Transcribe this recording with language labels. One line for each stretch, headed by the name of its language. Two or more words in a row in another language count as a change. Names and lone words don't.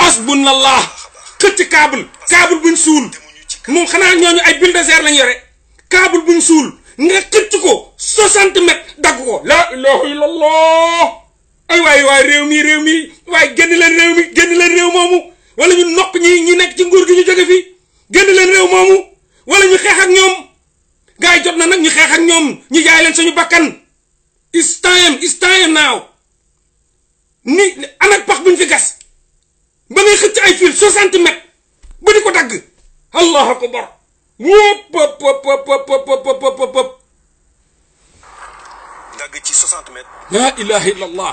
Wolof: asbunallah xëcc câble buñ suul moom xanaa ñooñu ay bulldozer lañ yore câble buñ suul nga xëcc ko 60 mètres dagg ko
Arabic: لا إله إلا الله
Wolof: ay waay réew mi waay génn leen réew moomu wala ñu nokk ñi nekk ci nguur gi ñu jóge fi génn leen réew moomu wala ñu xeex ak ñoom gars yi jot na nag ñu xeex ak ñoom ñu jaay leen suñu bakkan
English: it's time now
Wolof: ni anak pax buñ fi gas ba ngay xëcc ay fil 60 mètres ba di ko dagg
Arabic: الله أكبر
Wolof: wop dagg ci 60 mètres.
Arabic: لا إله إلا الله